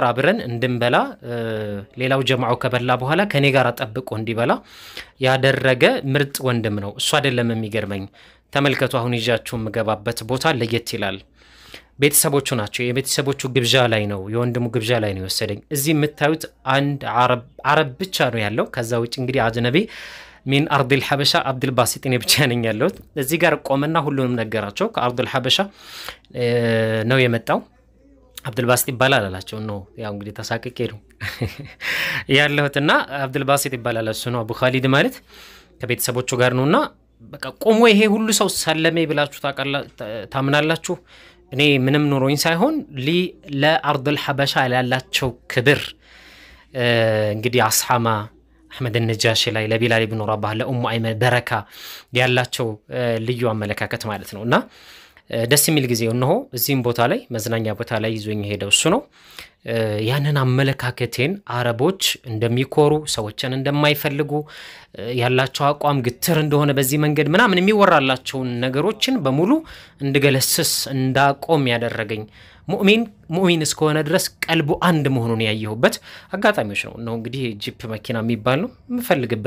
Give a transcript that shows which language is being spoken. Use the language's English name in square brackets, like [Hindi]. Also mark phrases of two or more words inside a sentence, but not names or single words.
[Amharic] አብረን እንድንበላ ሌላው ጀማዓው ከበላ በኋላ ከኔ ጋር ጠብቆ እንዲበላ ያደረገ ምርጥ ወንድም ነው እሱ አይደለም የሚገርመኝ ተመልከቱ አሁን ይጃችሁ መገባበት ቦታ ለየት ይላል ቤተሰቦቹ ናቸው የቤተሰቦቹ ግብዣ ላይ ነው የወንድሙ ግብዣ ላይ ነው ወሰደኝ እዚህ የምታዩት አንድ አረብ ብቻ ነው ያለው ከዛ ውጭ እንግዲህ አጅነቢ [Arabic] من أرض الحبشة [Amharic] عبد الباسط نبچانين ያለው እዚህ ጋር ቆመና ሁሉንም ነገራቸው ከአርድ الحبشة ነው የመጣው عبد الباسط ይባላል አላቸው ነው ያው እንግዲህ ተሳቀቀ ነው ያለውትና عبد الباسط ይባላል እሱ ነው አቡ ኻሊድ ማለት ከቤተሰቦቹ ጋር ነውና በቃ ቆሞ ይሄ ሁሉ ሰው ሰለሜ ብላችሁ ታምናላችሁ እኔ ምንም ኑሮኝ ሳይሆን ለአርድ الحبشة ያላቸው ክብር እንግዲህ አስሐማ أحمد النجاشي لا بلال بن رباح لأم أيمن بركة ያላቸው ልዩ አመለካከት ማለት ነውና ደስ የሚል ጊዜው ነው እዚህም ቦታ ላይ መዝናኛ ቦታ ላይ ይዞኝ ሄደው እሱ ነው ያንን አመለካከቴን አረቦች እንደሚኮሩ ሰዎችን እንደማይፈልጉ ያላቸው አቋም ግትር እንደሆነ በዚህ መንገድ ምናምን የሚወራላቸው ነገሮችን በሙሉ እንድገለስስ እንዳቆም ያደረገኝ ሙእሚን እስከሆነ ድረስ ቀልቡ አንድ መሆኑን ያየሁበት አጋጣሚዎች ነው እንግዲህ ጂፕ መኪና የሚባል ነው መፈልግበት